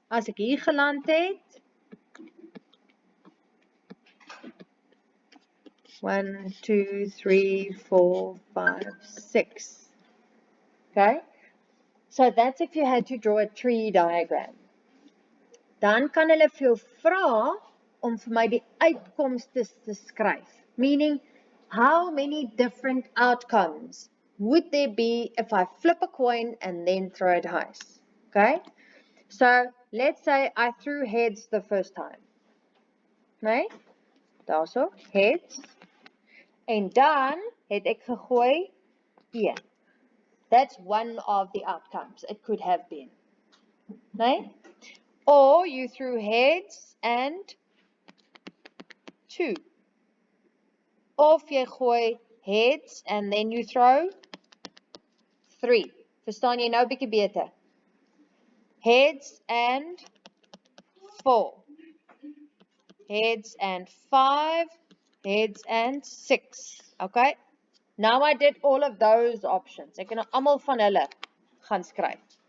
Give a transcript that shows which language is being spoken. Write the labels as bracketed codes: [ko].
[af] As ek hier geland het, 1, 2, 3, 4, 5, 6. Okay? [en] So that's if you had to draw a tree diagram. [af] Dan kan hulle vir jou vra om vir my die uitkomste te skryf. [en] Meaning, how many different outcomes would there be if I flip a coin and then throw a dice? Okay? So, let's say I threw heads the first time. Nee? [af] Daarso, heads. En dan het ek gegooi 1. [en] That's one of the outcomes it could have been. Nee? Or you threw heads and 2. [af] Of jy gooi [en] heads and then you throw 3. [af] Verstaan jy nou bietjie beter? [en] Heads and 4. Heads and 5. Heads and 6. Okay? Now I did all of those options. [af] Ek kan nou almal van hulle gaan skryf.